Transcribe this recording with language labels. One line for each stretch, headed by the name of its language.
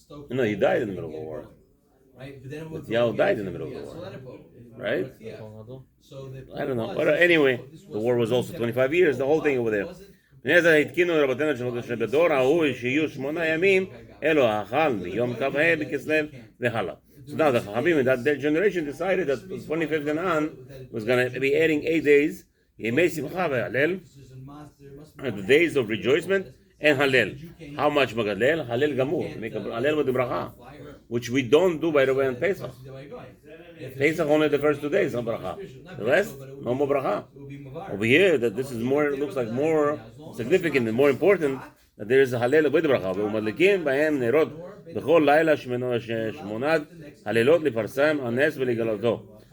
English: No, he died in the middle of the war. Matityahu died in the middle of the war. Right? Colgado. I don't know. But anyway, the war was also 25 years, the whole thing over there.
Hebrew: התקינו רבותינו שבדור ההוא שיהיו 8 ימים, אלו האכל מיום כ"ה בכסלו והלאה.
English: So now the Chachamim in that generation decided that the 25th and on was going to be adding 8 days,
Hebrew: ימי שמחה והלל,
English: the days of rejoicement, and Hallel. How much Magadlel? Hallel Gamur. Make a Hallel with the bracha, which we don't do, by the way, on Pesach. Pesach only the first 2 days on bracha. The rest, no more bracha. Over here, that this is more, looks like more significant and more important, that there is a Hallel with bracha.
Hebrew: ומדליקים בהם נרות בכל לילה שמונת הלילות לפרסם הנס ולגלותו.